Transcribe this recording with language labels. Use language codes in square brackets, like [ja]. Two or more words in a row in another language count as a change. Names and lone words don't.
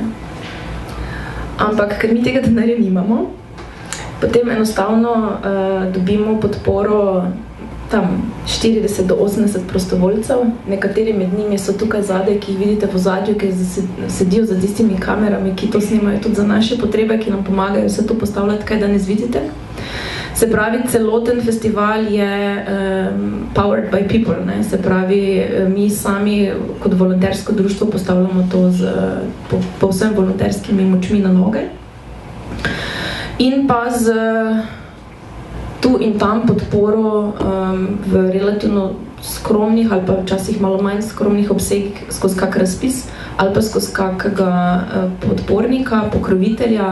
[sl] Ampak, ker mi tega denarja nimamo, potem enostavno dobimo podporo tam 40 do 80 prostovoljcev, nekateri med njimi so tukaj zadaj, ki jih vidite v zadju, ki sedijo za tistimi kamerami, ki to snimajo tudi za naše potrebe, ki nam pomagajo vse to postavljati, kaj danes vidite. Se pravi, celoten festival je [en] powered by people, [sl] ne? Se pravi, mi sami kot volontersko društvo postavljamo to z povsem volonterskimi močmi na noge. In pa z tu in tam podporo v relativno skromnih ali pa včasih malo manj skromnih obsegih skozi kak razpis ali pa skozi kakega podpornika, pokrovitelja.